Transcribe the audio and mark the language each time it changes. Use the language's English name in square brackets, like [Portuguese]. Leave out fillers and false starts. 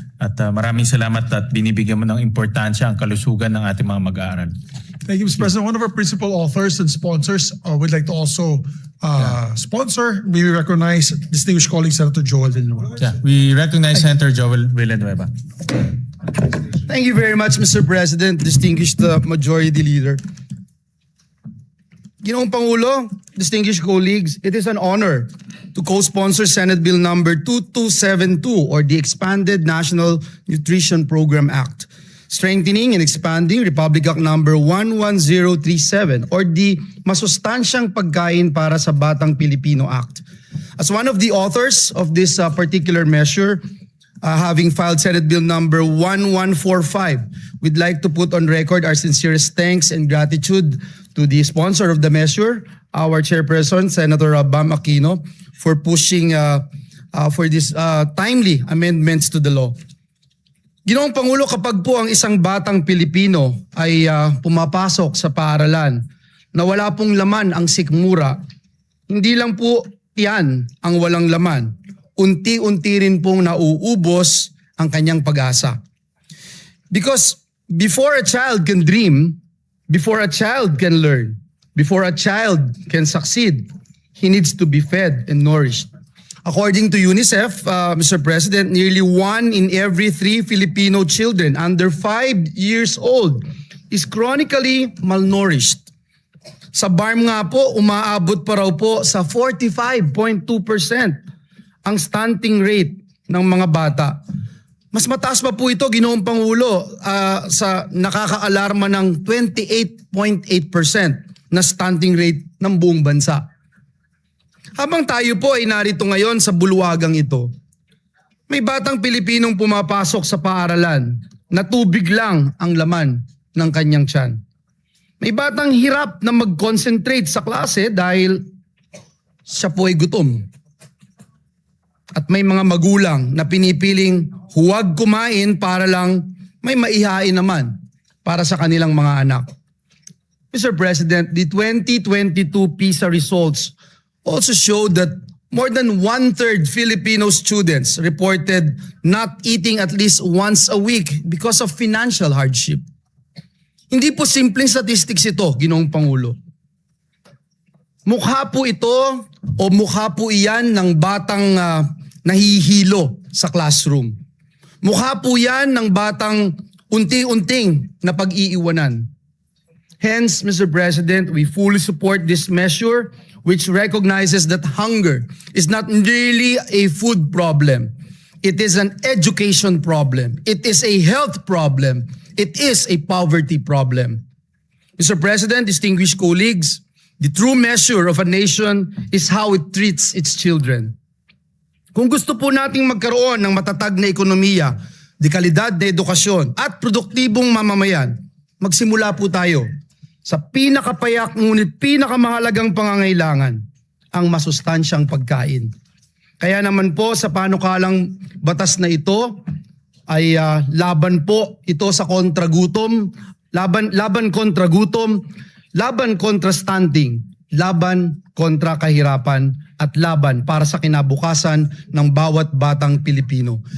[Filipino] At maraming salamat at binibigyan mo ng importansya ang kalusugan ng ating mga mag-aaral. [English] Thank you, Mr. President. One of our principal authors and sponsors would like to also sponsor. We recognize distinguished colleague Senator Joel Villanueva. Yeah, we recognize Senator Joel Villanueva. Thank you very much, Mr. President, distinguished Majority Leader. [Filipino] Ginoong Pangulo, [English] distinguished colleagues, it is an honor to co-sponsor Senate Bill number 2272 or the Expanded National Nutrition Program Act, strengthening and expanding Republic Act number 11037 or the Masustansyang Pagkain para sa Batang Pilipino Act. As one of the authors of this particular measure, having filed Senate Bill number 1145, we'd like to put on record our sincerest thanks and gratitude to the sponsor of the measure, our chairperson, Senator Bam Aquino, for pushing for this timely amendments to the law. [Filipino] Ginoong Pangulo, kapag po ang isang batang Pilipino ay pumapasok sa paaralan na wala pong laman ang sikmura, hindi lang po yan ang walang laman. Unti-unti rin pong nauubos ang kanyang pag-asa. [English] Because before a child can dream, before a child can learn, before a child can succeed, he needs to be fed and nourished. According to UNICEF, Mr. President, nearly 1 in every 3 Filipino children under 5 years old is chronically malnourished. [Filipino] Sa BARM nga po, umaabot pa raw po sa 45.2% ang stunting rate ng mga bata. Mas mataas pa po ito, Ginoong Pangulo, sa nakakaalarma ng 28.8% na stunting rate ng buong bansa. Habang tayo po ay narito ngayon sa bulwagang ito, may batang Pilipinong pumapasok sa paaralan na tubig lang ang laman ng kanyang tiyan. May batang hirap na mag-concentrate sa klase dahil siya po ay gutom. At may mga magulang na pinipiling huwag kumain para lang may maihain naman para sa kanilang mga anak. [English] Mr. President, the 2022 PISA results also showed that more than 1/3 Filipino students reported not eating at least once a week because of financial hardship. [Filipino] Hindi po simpleng statistics ito, Ginoong Pangulo. Mukha po ito o mukha po iyan ng batang nahihilo sa classroom. Mukha po yan ng batang unti-unting na pag-iiwanan. [English] Hence, Mr. President, we fully support this measure which recognizes that hunger is not really a food problem. It is an education problem. It is a health problem. It is a poverty problem. Mr. President, distinguished colleagues, the true measure of a nation is how it treats its children. [Filipino] Kung gusto po nating magkaroon ng matatag na ekonomiya, dekalidad na edukasyon at produktibong mamamayan, magsimula po tayo sa pinakapayak ngunit pinakamahalagang pangangailangan, ang masustansyang pagkain. Kaya naman po sa panukalang batas na ito ay laban po ito sa kontragutom, laban kontra gutom, laban kontra stunting, laban kontra kahirapan at laban para sa kinabukasan ng bawat batang Pilipino.